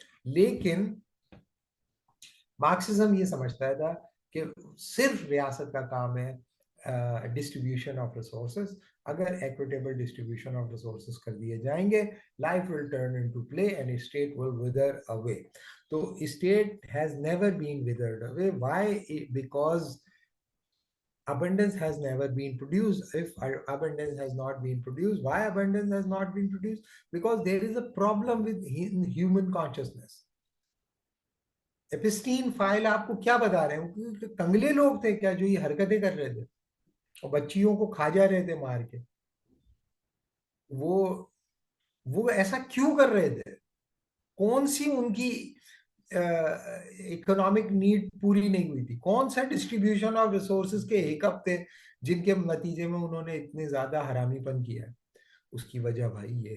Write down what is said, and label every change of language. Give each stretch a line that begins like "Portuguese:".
Urdu: لیکن مارکسزم یہ سمجھتا تھا کہ صرف ریاست کا کام ہے ڈسٹریبیوشن آف ریسورسز. اگر ایکویٹیبل ڈسٹریبیوشن آف ریسورسز کر دیے جائیں گے,
English: Life will turn into play and state will wither away. تو state has never been withered away. Why? Because abundance has never been produced. If abundance has not been produced, why abundance has not been produced? Because there is a problem with human consciousness.
Urdu: Epstein file آپ کو کیا بتا رہے ہیں, کنگلے لوگ تھے کیا جو یہ حرکتیں کر رہے تھے اور بچیوں کو کھا جا رہے تھے مار کے؟ وہ ایسا کیوں کر رہے تھے؟ کون سی ان کی اکنامک نیڈ پوری نہیں ہوئی تھی؟ کون سا ڈسٹریبیوشن آف ریسورسز کے ہیکپ تھے جن کے نتیجے میں انہوں نے اتنے زیادہ حرامی پن کیا؟ اس کی وجہ بھائی